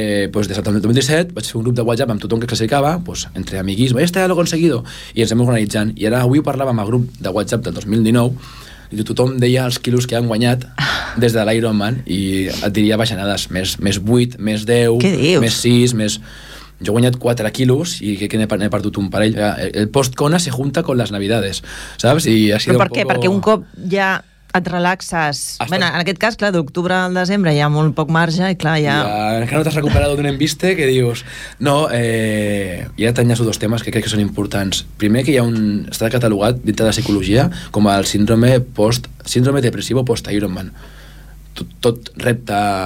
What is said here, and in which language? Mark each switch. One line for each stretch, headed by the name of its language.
Catalan: Pues, des del 2017 vaig fer un grup de WhatsApp amb tothom que classificava, pues, entre amiguis,
Spanish: este ya lo he conseguido,
Catalan: i ens hem organitzant. I ara avui parlava amb el grup de WhatsApp del 2019, i tothom deia els quilos que han guanyat des de l'Ironman i et diria baixanades, més 8, més 10, més 6, més... Jo he guanyat 4 quilos i crec que n'he perdut un parell.
Spanish: El post-Kona se junta con las navidades,
Catalan: saps?
Spanish: I ha sido...
Catalan: Però per què?
Spanish: Poco...
Catalan: Perquè un cop ja et relaxes... Bueno, en aquest cas, clar, d'octubre al desembre hi ha molt poc marge i clar, ja... Encara no t'has recuperat d'un embiste que dius... No, i ara t'enllaço dos temes que crec que són importants. Primer, que hi ha un... Està catalogat dintre de la psicologia com el síndrome depressivo post-Ironman. tot repte